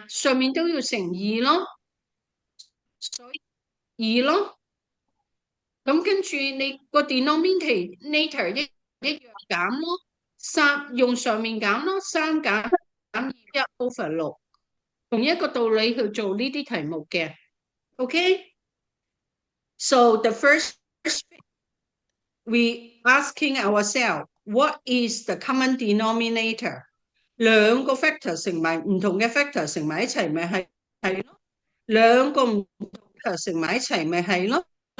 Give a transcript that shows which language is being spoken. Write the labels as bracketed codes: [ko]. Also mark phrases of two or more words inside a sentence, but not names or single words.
[yue] 上面都要乘2咯，所以2咯。咁跟住你個 denominator 一樣減咯，3用上面減咯，3減1/6，同一個道理去做呢啲題目嘅。Okay? [en] So the first we asking ourselves, what is the common denominator? [yue] 兩個 factor 乘埋唔同嘅 factor 乘埋一齊咪係咯，兩個唔同 factor 乘埋一齊咪係咯。